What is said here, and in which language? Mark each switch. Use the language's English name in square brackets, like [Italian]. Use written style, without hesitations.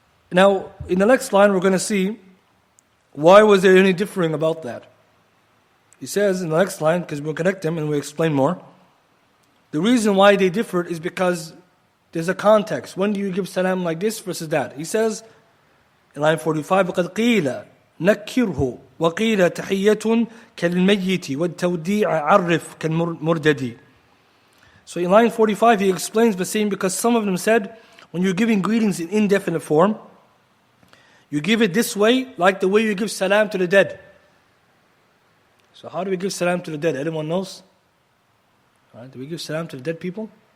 [English] Now, in the next line, we're going to see why was there any differing about that. He says in the next line, because we'll connect them and we'll explain more. The reason why they differed is because there's a context. When do you give salam like this versus that? He says in line 45, [Arabic] وَقَدْ قِيلَ نَكِّرْهُ وَقِيلَ تَحِيَّةٌ كَالْمَيِّتِ وَالتَّوْدِيعَ عَرِّفْ كَالْمُرْدَدِ. [English] So in line 45, he explains by saying, because some of them said, when you're giving greetings in indefinite form, you give it this way, like the way you give salam to the dead. So how do we give salam to the dead? Anyone knows? Right, do we give salam to the dead people?